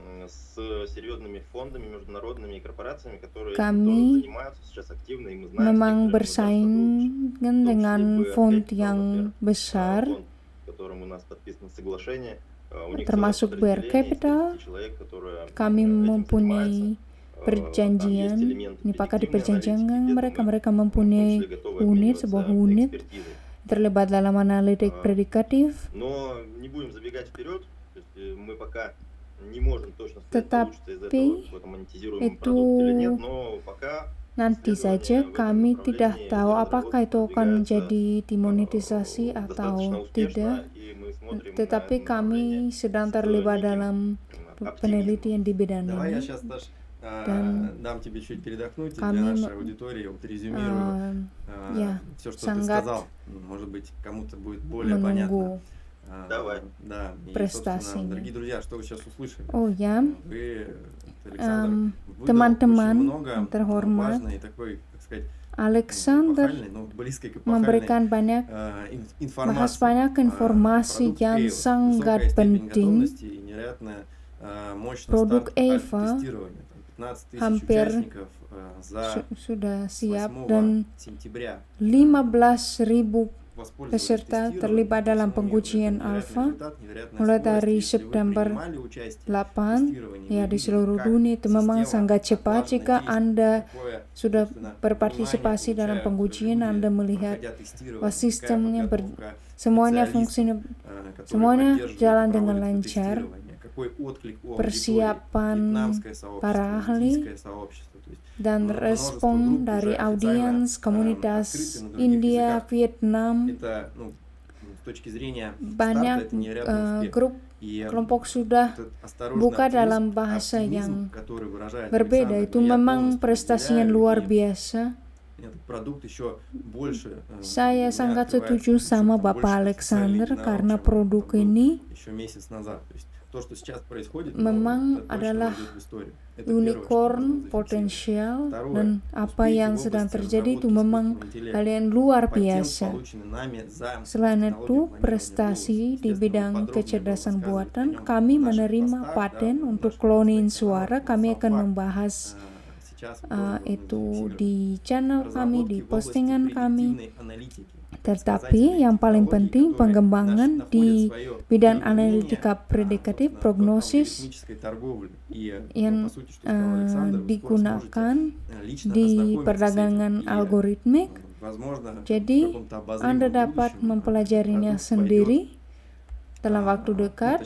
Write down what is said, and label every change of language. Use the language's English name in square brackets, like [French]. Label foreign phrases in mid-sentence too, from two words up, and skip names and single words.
[Indonesian] Kami memang bersaing dengan fund yang besar, termasuk Bear Capital. Kami mempunyai perjanjian, di perjanjian mereka mempunyai sebuah unit terlibat dalam analitik predikatif. [Russian] не можем точно сказать, получится из [Indonesian] Tetapi [Russian] этого какой-то монетизируемый [Indonesian] itu [Russian] продукт или нет, но пока [Indonesian] nanti saja [Russian] исследования в этом [Indonesian] kami tidak [Russian] направлении [Indonesian] tahu [Russian] разработки [Indonesian] apakah itu akan [Russian] продвигаются [Indonesian] menjadi dimonetisasi [Russian] достаточно [Indonesian] atau [Russian] успешно, [Indonesian] tidak. [Russian] и мы смотрим на [Indonesian] Tetapi [Russian] это [Indonesian] kami [Russian] направление [Indonesian] sedang [Russian] с [Indonesian] terlibat [Russian] неким [Indonesian] dalam [Russian] оптимизмом. [Indonesian] penelitian di bidang [Russian] Давай я [Indonesian] ini. [Russian] сейчас, Даш, [Indonesian] Dan [Russian] дам тебе чуть передохнуть, и [Indonesian] kami [Russian] для нашей аудитории вот резюмирую [Indonesian] ya [Russian] все, что ты [Indonesian] sangat [Russian] сказал. Может быть, кому-то будет более понятно. [Indonesian] menunggu [Russian] Да, Давай. и, собственно, [Indonesian] prestasinya. [Russian] дорогие друзья, что вы сейчас услышали? [Indonesian] Oh ya, [Russian] Вы, Александр, выдал [Indonesian] teman-teman [Russian] очень много [Indonesian] terhormat, [Russian] важной такой, как сказать, [Indonesian] Alexander [Russian] эпохальной, ну, близкой к эпохальной [Indonesian] memberikan banyak [Russian] информации. [Indonesian] bahas banyak informasi [Russian] Продукт [Indonesian] yang [Russian] Эйва, [Indonesian] sangat [Russian] высокая степень [Indonesian] penting. [Russian] готовности и невероятная мощность [Indonesian] Produk [Russian] старт Эйва тестирования. 15 тысяч [Indonesian] hampir [Russian] участников за [Indonesian] sudah siap [Russian] 8 [Indonesian] dan [Russian] сентября [Indonesian] 15.000 [Russian] воспользовались [Indonesian] peserta [Russian] тестированием. [Indonesian] terlibat dalam [Russian] Самому [Indonesian] pengujian [Russian] невероятный [Indonesian] alfa [Russian] результат, невероятная [Indonesian] mulai [Russian] скорость. [Indonesian] dari [Russian] Если вы [Indonesian] September [Russian] принимали участие в [Indonesian] 8 [Russian] тестировании, [Indonesian] ya [Russian] вы [Indonesian] di [Russian] видели, [Indonesian] seluruh [Russian] как [Indonesian] dunia itu memang [Russian] система [Indonesian] sangat cepat. [Russian] отлаженно [Indonesian] Jika [Russian] действует, [Indonesian] Anda [Russian] какое, [Indonesian] sudah [Russian] собственно, [Indonesian] berpartisipasi [Russian] внимание [Indonesian] dalam [Russian] получают [Indonesian] pengujian, [Russian] люди, [Indonesian] Anda melihat [Russian] проходя тестирование, [Indonesian] bahwa [Russian] какая [Indonesian] sistemnya [Russian] подготовка [Indonesian] semuanya [Russian] специалистов, [Indonesian] fungsinya [Russian] которые [Indonesian] semuanya [Russian] поддерживают и [Indonesian] jalan dengan [Russian] проводят это [Indonesian] lancar. [Russian] тестирование, какой отклик у аудитории, [Indonesian] Persiapan [Russian] вьетнамское сообщество, [Indonesian] para ahli [Russian] индийское сообщество, то есть [Indonesian] dan [Russian] множество [Indonesian] respon [Russian] групп [Indonesian] dari [Russian] уже официально [Indonesian] audiens komunitas [Russian] открыты на других [Indonesian] India, [Russian] языках. [Indonesian] Vietnam, [Russian] Это, ну, с точки зрения старта, [Indonesian] banyak [Russian] это невероятный успех. [Indonesian] grup [Russian] И [Indonesian] kelompok sudah [Russian] этот осторожный [Indonesian] buka [Russian] оптимизм, [Indonesian] dalam bahasa [Russian] оптимизм, [Indonesian] yang [Russian] который выражает [Indonesian] berbeda. [Russian] Александр, [Indonesian] Itu [Russian] я [Indonesian] memang [Russian] полностью [Indonesian] prestasi yang [Russian] разделяю, [Indonesian] luar [Russian] и [Indonesian] biasa. [Russian] этот продукт еще больше [Indonesian] Saya [Russian] для меня [Indonesian] sangat [Russian] открывает [Indonesian] setuju [Russian] ключ, [Indonesian] sama [Russian] там, больше [Indonesian] Bapak [Russian] официальный [Indonesian] Alexander [Russian] единорог, [Indonesian] karena [Russian] чем [Indonesian] produk [Russian] там был [Indonesian] ini [Russian] еще месяц назад. То есть то, что сейчас происходит, ну, [Indonesian] memang [Russian] это точно [Indonesian] adalah [Russian] войдет в историю. Это первое, что [Indonesian] unicorn [Russian] нужно зафиксировать. [Indonesian] potensial [Russian] Второе, [Indonesian] dan apa [Russian] успехи [Indonesian] yang [Russian] в [Indonesian] sedang [Russian] области [Indonesian] terjadi itu [Russian] разработки [Indonesian] memang [Russian] искусственного интеллекта. [Indonesian] hal yang luar [Russian] Патент, [Indonesian] biasa. [Russian] полученный нами за [Indonesian] Selain [Russian] технологию [Indonesian] itu, [Russian] планирования [Indonesian] prestasi [Russian] голоса. [Indonesian] di [Russian] Естественно, [Indonesian] bidang [Russian] подробнее [Indonesian] kecerdasan [Russian] будем рассказывать [Indonesian] buatan, [Russian] о нем [Indonesian] kami [Russian] в наших [Indonesian] menerima [Russian] постах, [Indonesian] paten [Russian] да, в [Indonesian] untuk [Russian] наших [Indonesian] klonin [Russian] постах [Indonesian] suara. [Russian] каналах, [Indonesian] Kami [Russian] на [Indonesian] akan [Russian] Soundfact. [Indonesian] membahas [Russian] Сейчас мы тоже будем [Indonesian] itu [Russian] зафиксировать. [Indonesian] di channel kami, di [Russian] Разработки в области [Indonesian] postingan kami. [Russian] предиктивной аналитики. [Indonesian] Tetapi yang paling penting pengembangan di bidang analitika predikatif, prognosis yang digunakan di perdagangan algoritmik. Jadi Anda dapat mempelajarinya sendiri dalam waktu dekat.